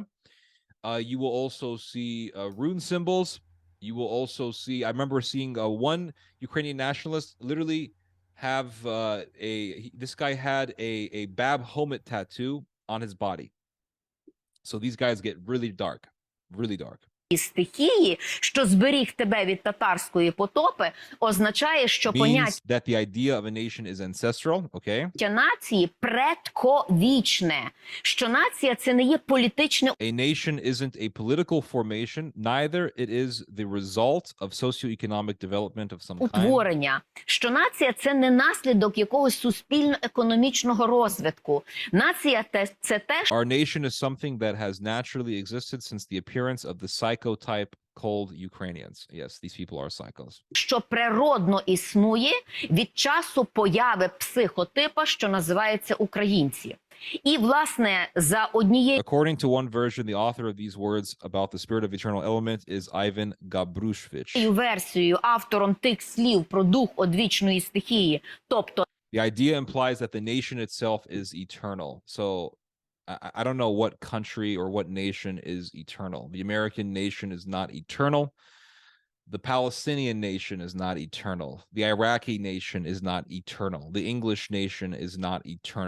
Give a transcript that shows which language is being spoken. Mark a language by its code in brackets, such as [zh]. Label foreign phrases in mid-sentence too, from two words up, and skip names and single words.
[en] You will also see rune symbols. You will also see, I remember seeing one Ukrainian nationalist literally have this guy had a Bab Homet tattoo on his body. So these guys get really dark, really dark. [uk] Стихії, що зберіг тебе від татарської потопи, означає, що поняття [en] that the idea of a nation is ancestral, okay? [uk] Нації предковічне, що нація це не є політичне [en] A nation isn't a political formation, neither it is the result of socioeconomic development of some kind. [uk] утворення, що нація це не наслідок якогось суспільно-економічного розвитку. Нація це те, [en] Our nation is something that has naturally existed since the appearance of the psychotype cold Ukrainians. Yes, these people are psychos. [uk] Що природно існує від часу появи психотипа, що називається українці. І, власне, за однією [en] According to one version, the author of these words about the spirit of eternal element is Ivan Gabrushvich. [uk] версією, автором тих слів про дух одвічної стихії, тобто [en] The idea implies that the nation itself is eternal. So I don't know what country or what nation is eternal. The American nation is not eternal. The Palestinian nation is not eternal. The Iraqi nation is not eternal. The English nation is not eternal.